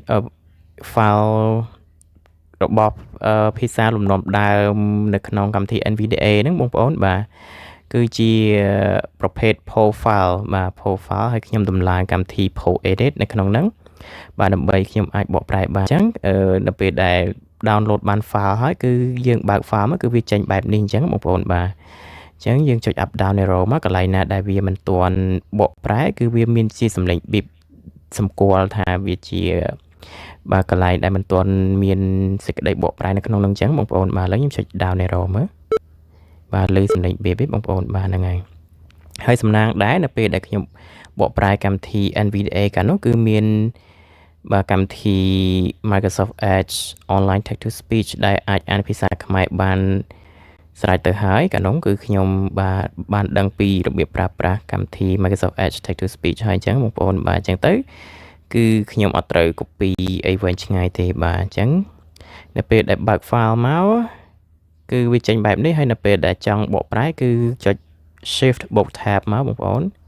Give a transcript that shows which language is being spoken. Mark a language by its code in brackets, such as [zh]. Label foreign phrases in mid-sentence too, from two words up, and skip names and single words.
[km] file របស់ភាសាលំនាំដើមនៅក្នុងកម្មវិធី NVDA ហ្នឹងបងប្អូនបាទគឺជាប្រភេទ profile បាទ profile ហើយខ្ញុំតម្លើងកម្មវិធី Pro Edit នៅក្នុងហ្នឹងបាទដើម្បីខ្ញុំអាចបកប្រែបានអញ្ចឹងនៅពេលដែល download បាន file ហើយគឺយើងបើក file មកគឺវាចេញបែបនេះអញ្ចឹងបងប្អូនបាទអញ្ចឹងយើងចុច [en] up down arrow [km] មកកន្លែងណាដែលវាមិនទាន់បកប្រែគឺវាមានជាសំឡេង beep សម្គាល់ថាវាជាបាទកន្លែង ដែលមិនទាន់មានសេចក្តីបកប្រែនៅក្នុងនឹងអញ្ចឹងបងប្អូនបាទឥឡូវខ្ញុំចុច [en] down arrow [km] មើលបាទលើសំឡេង beep បងប្អូនបាទហ្នឹងហើយសំណាងដែរនៅ ពេលដែលខ្ញុំបកប្រែកម្មវិធី NVDA កាលនោះគឺមានបាទកម្មវិធី Microsoft Edge Online Text to Speech ដែល អាចអានភាសាខ្មែរបានស្រេចទៅហើយកាលនោះគឺខ្ញុំបាទបានដឹងពីរបៀបប្រើប្រាស់កម្មវិធី Microsoft Edge Text to Speech ហើយអញ្ចឹងបងប្អូនបាទអញ្ចឹងទៅគឺខ្ញុំអត់ត្រូវ copy អីវែងឆ្ងាយទេបាទអញ្ចឹងនៅពេលដែលបើក file មកគឺវាចេញបែបនេះហើយនៅពេលដែលចង់បកប្រែគឺចុច Shift បូក Tab មកបងប្អូន